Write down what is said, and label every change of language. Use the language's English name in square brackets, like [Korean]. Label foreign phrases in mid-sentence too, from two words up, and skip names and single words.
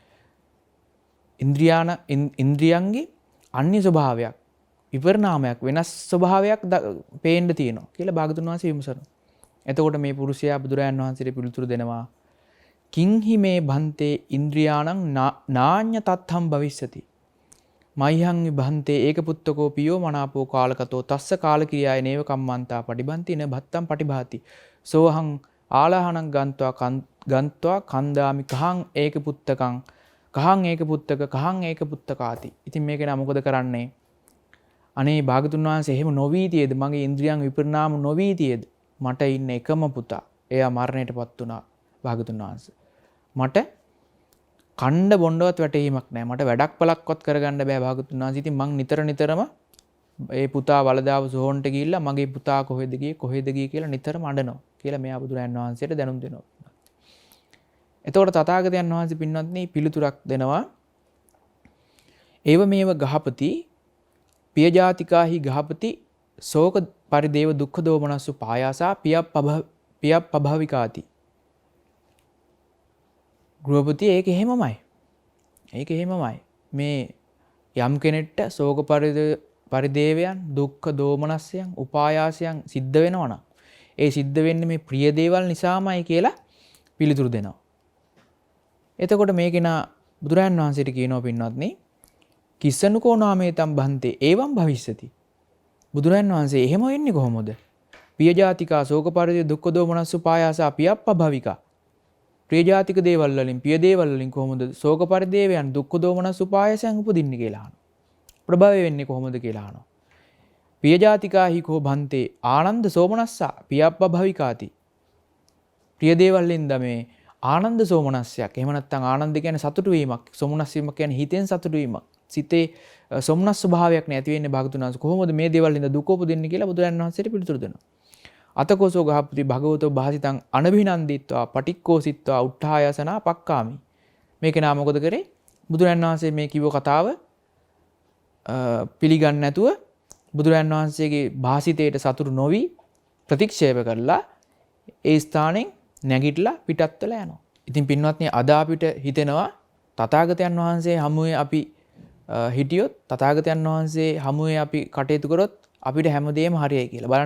[Sinhala] ඉන්ද්‍රියන්ගේ අන්‍ය ස්වභාවයක් විපරිණාමයක් වෙනස් ස්වභාවයක් පේන්න තියෙනවා කියලා භාගතුන් වහන්සේ විමසනවා. එතකොට මේ පුරුෂයා බුදුරයන් වහන්සේට පිළිතුරු දෙනවා [Pali] කිංහි මේ භන්තේ ඉන්ද්‍රියාණං නාඤ්ඤ තත්ථම් භවිස්සති මයිහං විභන්තේ ඒක පුත්තකෝ පියෝ මනාපෝ කාලකතෝ තස්ස කාලකිරියාය නේව කම්මන්තා පටිභන්ති න භත්තම් පටිභාති සෝහං ආලාහනං ගන්්වා කන්දාමි කහං ඒක පුත්තකං කහං ඒක පුත්තක කහං ඒක පුත්තකාති. [Sinhala] ඉතින් මේක නා මොකද කරන්නේ? අනේ භාගතුන් වහන්සේ එහෙම නොවී තියේද? මගේ ඉන්ද්‍රියන් විපරිණාම නොවී තියේද? මට ඉන්න එකම පුතා එයා මරණයටපත් වුණා භාගතුන් වහන්සේ. මට කණ්ඩ බොණ්ඩවත් වැටහීමක් නැහැ. මට වැඩක් පළක්වත් කරගන්න බෑ භාගතුන් වහන්සේ. ඉතින් මං නිතරම ඒ පුතා වලදාව සොහොන්ට ගිහිල්ලා මගේ පුතා කොහෙද ගියේ කියලා නිතරම අඬනවා කියලා මෙයා බුදුරයන් වහන්සේට දැනුම් දෙනවා. එතකොට තථාගතයන් වහන්සේ පින්වත්නි පිළිතුරක් දෙනවා. [Pali] ඒව මේව ගහපති පියජාතිකාහි ගහපති ශෝක පරිදේව දුක්ඛ දෝමනස්සු පායාසා පියප්පභවිකාති. [Sinhala] ගෘහපති ඒක එහෙමමයි. මේ යම් කෙනෙක්ට ශෝක පරිදේවයන් දුක්ඛ දෝමනස්යන් උපායාසයන් සිද්ධ වෙනවා නම් ඒ සිද්ධ වෙන්නේ මේ ප්‍රිය දේවල් නිසාමයි කියලා පිළිතුරු දෙනවා. එතකොට මේකේන බුදුරයන් වහන්සේට කියනවා පින්වත්නි [Pali] කිස්සනුකෝ නාමේතම් බන්තේ එවං භවිස්සති. [Sinhala] බුදුරයන් වහන්සේ එහෙම වෙන්නේ කොහොමද? [Pali] පියජාතිකා ශෝක පරිදේ දුක්ඛ දෝමනස්සු පායාසා පියප්පභවිකා. [Sinhala] ප්‍රියජාතික දේවල් වලින් පිය දේවල් වලින් කොහොමද ශෝක පරිදේවයන් දුක්ඛ දෝමනස්සු පායාසයන් උපදින්නේ කියලා අහනවා. ප්‍රභවය වෙන්නේ කොහොමද කියලා අහනවා. [Pali] පියජාතිකාහි කෝ බන්තේ ආනන්ද සෝමනස්සා පියප්පභවිකාති. [Sinhala] ප්‍රිය දේවල් වලින්ද මේ ආනන්ද සෝමනස්සයක්. එහෙම නැත්නම් ආනන්ද කියන්නේ සතුටු වීමක්. සෝමනස් වීමක් කියන්නේ හිතෙන් සතුටු වීමක්. සිතේ සොම්නස් ස්වභාවයක් නැති වෙන්නේ භාගතුන් වහන්සේ. කොහොමද මේ දේවල් ඉඳ දුක උපදින්නේ කියලා බුදුරජාණන් වහන්සේට පිළිතුරු දෙනවා. [Pali] අතකෝසෝ ගහපති භගවතෝ භාසිතං අනභිනන්දිත්වා පටික්කෝසිත්වා උට්ඨායසනා පක්කාමි. [Sinhala] මේක නා මොකද කරේ? බුදුරජාණන් වහන්සේ මේ කිව්ව කතාව පිළිගන්නේ නැතුව බුදුරජාණන් වහන්සේගේ භාසිතයට සතුටු නොවි ප්‍රතික්ෂේප කරලා ඒ ස්ථානෙන් නැගිටලා පිටත් වෙලා යනවා. ඉතින් පින්වත්නි අද අපිට හිතෙනවා තථාගතයන් වහන්සේ හමුවේ අපි හිටියොත් තථාගතයන් වහන්සේ හමුවේ අපි කටයුතු කරොත් අපිට හැමදේම හරියයි කියලා.